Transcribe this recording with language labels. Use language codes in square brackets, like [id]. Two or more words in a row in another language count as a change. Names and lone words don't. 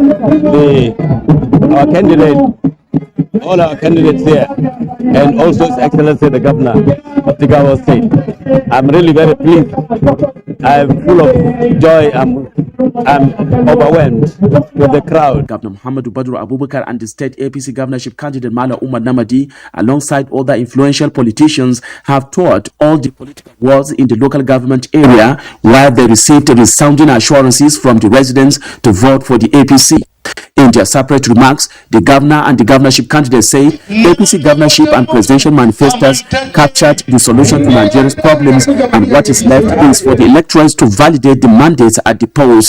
[en] Our candidate, all our candidates here, and also His Excellency the Governor of Jigawa State. I'm really very pleased. I'm full of joy. I'm overwhelmed with the crowd. Governor Muhammadu Badru Abubakar and the state APC governorship candidate Mala Umar Namadi, alongside other influential politicians, have toured all the political wards in the local government area, while they received resounding assurances from the residents to vote for the APC. In their separate remarks, the governor and the governorship candidate said APC governorship and presidential manifestos captured the solution to Nigeria's problems, and what is left is for the electors to validate the mandates at the polls.